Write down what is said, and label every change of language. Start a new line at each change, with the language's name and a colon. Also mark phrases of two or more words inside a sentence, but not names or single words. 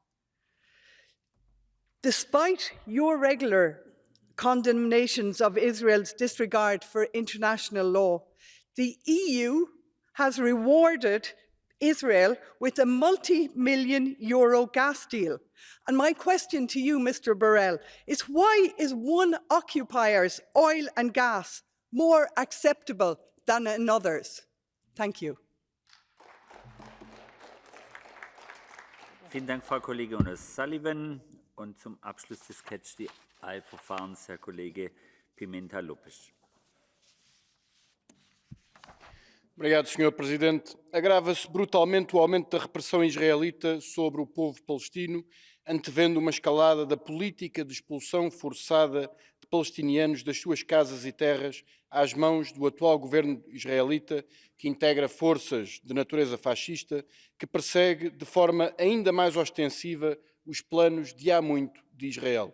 English: Despite your regular condemnations of Israel's disregard for international law, the EU has rewarded Israel with a multi-million euro gas deal. And my question to you, Mr. Borrell, is why is one occupier's oil and gas more acceptable than another's? Thank you.
German: Vielen Dank, Frau Kollegin O'Sullivan. Und zum Abschluss des Catch-the-Eye-Verfahrens Herr Kollege Pimenta Lopes.
Portuguese: Obrigado, Sr. Presidente. Agrava-se brutalmente o aumento da repressão israelita sobre o povo palestino, antevendo uma escalada da política de expulsão forçada de palestinianos das suas casas e terras às mãos do atual governo israelita, que integra forças de natureza fascista, que persegue de forma ainda mais ostensiva os planos de há muito de Israel.